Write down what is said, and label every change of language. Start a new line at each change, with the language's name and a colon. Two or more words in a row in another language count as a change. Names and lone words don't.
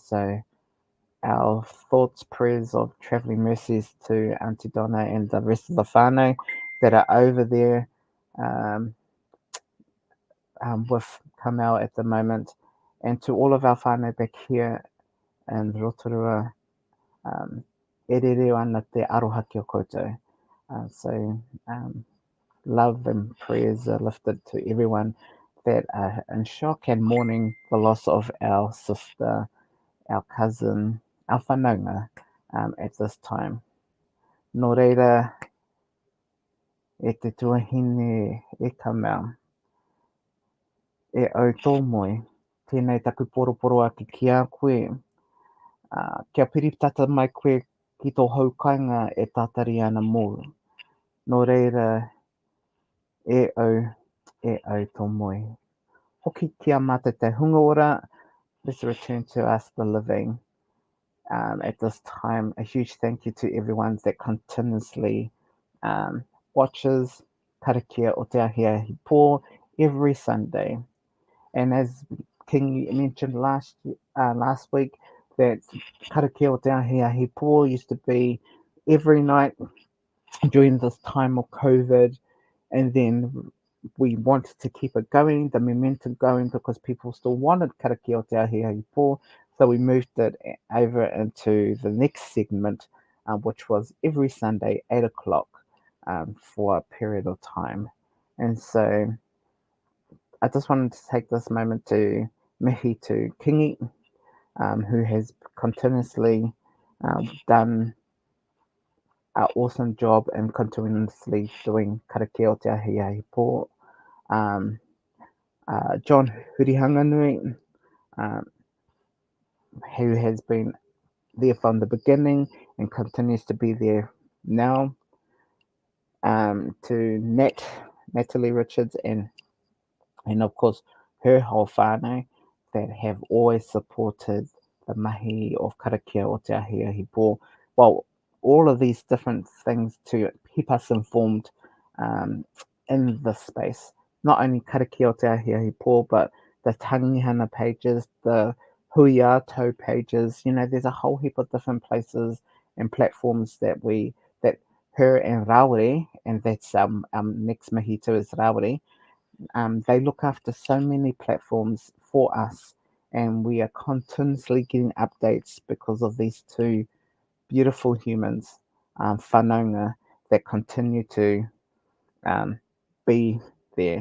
English: So our thoughts, prayers of travelling mercies to Auntie Donna and the rest of the whānau that are over there with Kamau at the moment, and to all of our whānau back here in Rotorua,
Māori: e rere ana te aroha ki o koutou.
English: So love and prayers are lifted to everyone that are in shock and mourning the loss of our sister, our cousin, our whanaunga at this time.
Māori: Nō reira, e te tuahine e Kamau, e au tō moi, tēnei taku poroporo aki ki a koe. Kia piritata mai koe ki tō haukainga e tātari ana mō. Nō reira, e au tō moi. Hoki kia mata te hunga ora,
English: let's return to us the living. At this time, a huge thank you to everyone that continuously watches Karakia o te ahiahi pō every Sunday. And as King mentioned last week, that Karakia o te ahiahi pō used to be every night during this time of COVID, and then we wanted to keep it going, the momentum going, because people still wanted Karakia o te ahiahi pō. So we moved it over into the next segment, which was every Sunday, 8 o'clock, for a period of time. And so I just wanted to take this moment to mihi to Kingi, who has continuously done an awesome job and continuously doing Karakia o te ahiahi pō. um, John Hurihanganui, um, who has been there from the beginning and continues to be there now, to Natalie Richards, and of course her whole whānau that have always supported the mahi of Karakia o te ahiahi pō. Well, all of these different things to keep us informed um, in this space. Not only Karakia o te ahiahi pō, but the tangihana pages, the huiato pages. You know, there's a whole heap of different places and platforms that her and Rawere, and that's next mahito is Rawere, they look after so many platforms for us, and we are continuously getting updates because of these two beautiful humans, whanaunga, that continue to um, be there.